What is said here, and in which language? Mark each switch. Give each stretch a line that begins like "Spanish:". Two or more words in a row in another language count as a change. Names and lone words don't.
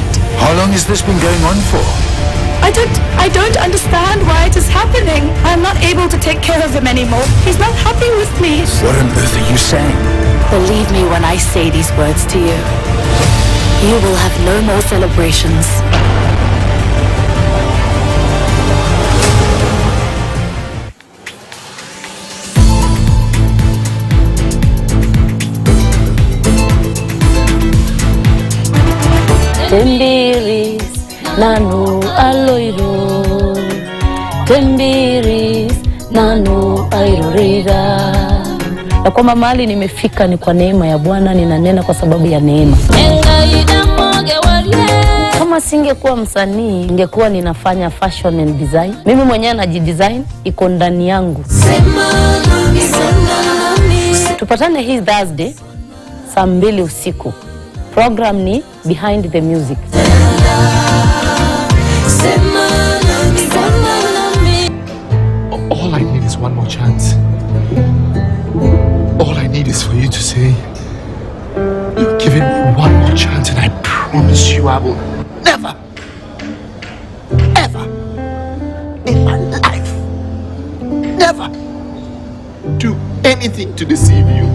English: How long has this been going on for? I don't understand why it is happening. I'm not able to take care of him anymore. He's not happy with me. What on earth are you saying? Believe me when I say these words to you. You will have no more celebrations.
Masai: Tembiris nanu aloiro, tembiris nanu airorira.
Swahili: Na kwamba mahali nimefika ni kwa neema ya Bwana, ninanena kwa sababu ya neema. Kama singekuwa msanii, ningekuwa ninafanya
English: fashion and design.
Swahili: Mimi mwenyewe najidesign, iko ndani yangu. Tupatane hii Thursday saa 2 usiku. Program ni Behind the Music.
English: All I need is one more chance. All I need is for you to say, you're giving me one more chance, and I promise you I will never, ever in my life, never do anything to deceive you.